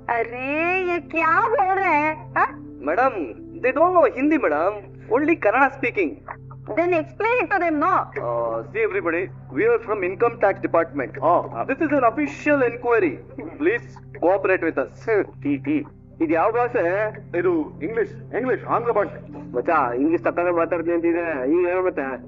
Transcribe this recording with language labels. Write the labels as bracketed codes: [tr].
[hi] अरे ये क्या बोल रहे हैं हाँ? [en] Madam they don't know Hindi madam, only Kannada speaking. Then explain it to them, no? See everybody, we are from income tax department. This is an official inquiry. Please cooperate with us. [kn] ಇದು ಯಾವ ಭಾಷೆ? ಇದು ಇಂಗ್ಲಿಷ್. ಆಂಗ್ಲ ಭಾಷೆ. ಮಚ್ಚಾ English ತಕ್ಕಂಗೆ ಮಾತಾಡ್ತೀನಿ ಅಂತಿದೆ, ಈಗ ಏನು ಮತ್ತೆ?